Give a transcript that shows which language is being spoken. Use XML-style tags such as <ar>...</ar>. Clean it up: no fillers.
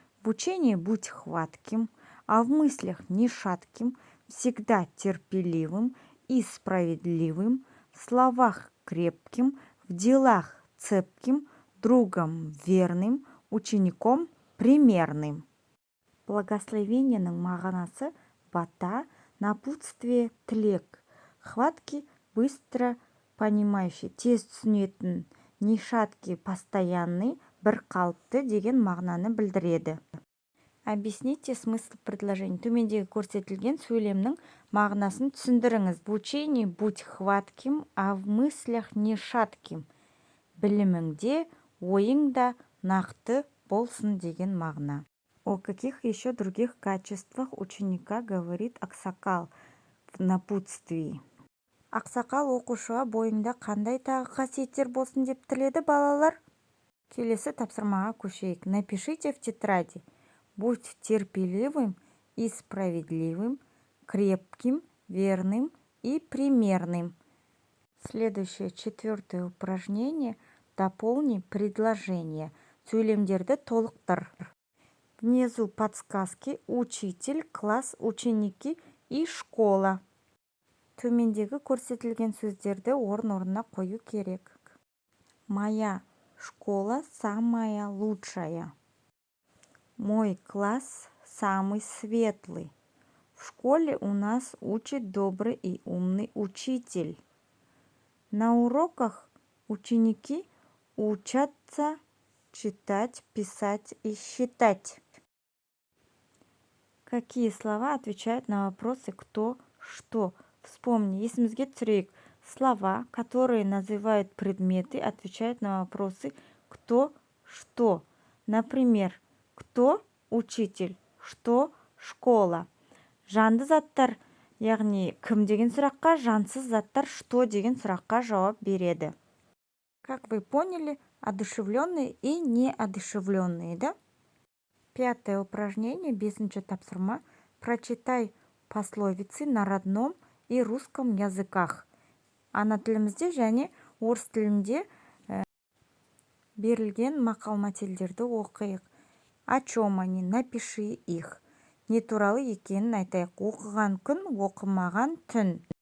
<ru>В учении будь хватким, а в мыслях не шатким, всегда терпеливым и справедливым, в словах крепким, в делах цепким, другом верным, учеником примерным.</ru> <kk>Благословениенің мағынасы бата, напутствие, тілек.</kk> <ru>Хватки быстро понимающий,</ru> <kk>тез түсінетін,</kk> <ru>не шаткий, постоянный,</ru> <kk>бірқалыпты деген мағынаны білдіреді.</kk> <ru>Объясните смысл предложений.</ru> <kk>Төмендегі көрсетілген сөйлемнің мағынасын түсіндіріңіз.</kk> <ru>В учении будь хватким, а в мыслях не шатким.</ru> <kk>Біліміңде, ойыңда нақты болсын деген мағына.</kk> <ru>О каких еще других качествах ученика говорит Аксакал в напутствии?</ru> <kk>Ақсақал оқушыға бойында қандай тағы қасиеттер болсын деп тіледі балалар? Келесі тапсырмаға көшейік.</kk> <ru>Напишите в тетради. Будь терпеливым и справедливым, крепким, верным и примерным. Следующее, четвертое упражнение. Дополни предложение.</ru> <kk>Сөйлемдерді толықтыр.</kk> <ru>Внизу подсказки: учитель, класс, ученики и школа.</ru> <kk>Төмендегі көрсетілген сөздерді орын-орнына қою керек.</kk> <ru>Моя школа самая лучшая. Мой класс самый светлый. В школе у нас учит добрый и умный учитель. На уроках ученики учатся читать, писать и считать. Какие слова отвечают на вопросы «кто», «что»? Вспомни,</ru> <kk>есімізге түсірейік.</kk> <ru>Слова, которые называют предметы, отвечают на вопросы «кто», «что». Например, «кто» – учитель, «что» – школа.</ru> <kk>Жанды заттар, яғни кім деген сұраққа, жансыз заттар «что» деген сұраққа жауап береді.</kk> <ru>Как вы поняли, одушевленные и неодушевленные, да? Пятое упражнение,</ru> <kk>бесінші тапсырма.</kk> <ru>Прочитай пословицы на родном и русском языках.</ru> <kk>Ана тілімізде және орыс тілінде берілген мақал-мәтелдерді оқиық.</kk> <ru>О чем они? Напиши их.</ru> <kk>Не туралы екенін айтайық. Оқыған күн, оқымаған түн.</kk>